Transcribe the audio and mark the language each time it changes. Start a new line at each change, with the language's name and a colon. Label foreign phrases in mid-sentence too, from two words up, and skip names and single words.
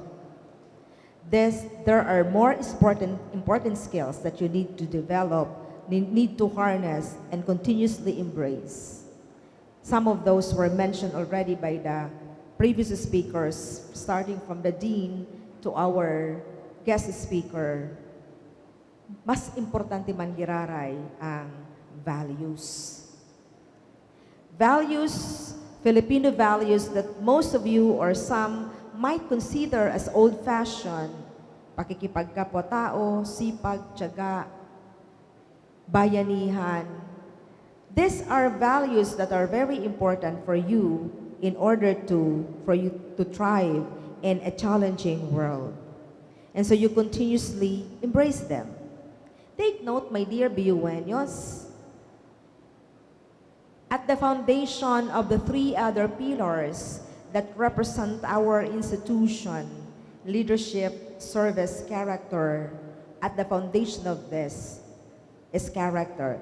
English: There are more important skills that you need to develop, need to harness, and continuously embrace. Some of those were mentioned already by the previous speakers, starting from the dean to our guest speaker.
Bikol: Mas importante man giraray ang values.
English: Values, Filipino values that most of you or some might consider as old-fashioned,
Filipino: pakikipagkapwa-tao, sipag, tiyaga, bayanihan.
English: These are values that are very important for you in order for you to thrive in a challenging world. And so you continuously embrace them. Take note, my dear BUenos, at the foundation of the three other pillars that represent our institution, leadership, service, character, at the foundation of this is character.